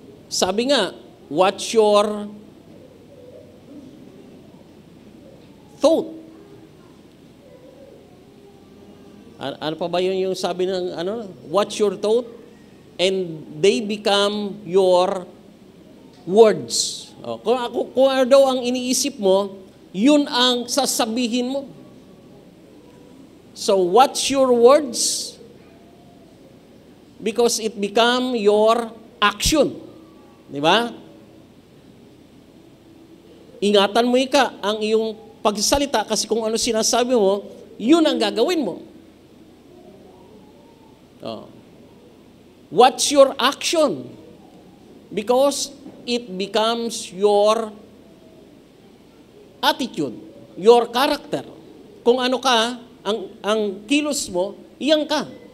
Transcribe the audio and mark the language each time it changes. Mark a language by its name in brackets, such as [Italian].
[Filipino] Sabi nga, [English] what's your thought? [Filipino] Ano pa ba yung sabi ng [English] what's your thought? And they become your words. [Filipino] Kung ano daw ang iniisip mo, yun ang sasabihin mo. [English] So, what's your words? Because it become your action. [Filipino] Di ba? Ingatan mo ang iyong pagsalita kasi kung ano sinasabi mo, yun ang gagawin mo. [English] Oh. What's your action? Because it becomes your attitude, your character. [Filipino] Kung ano ka, ang kilos mo, iyan ka.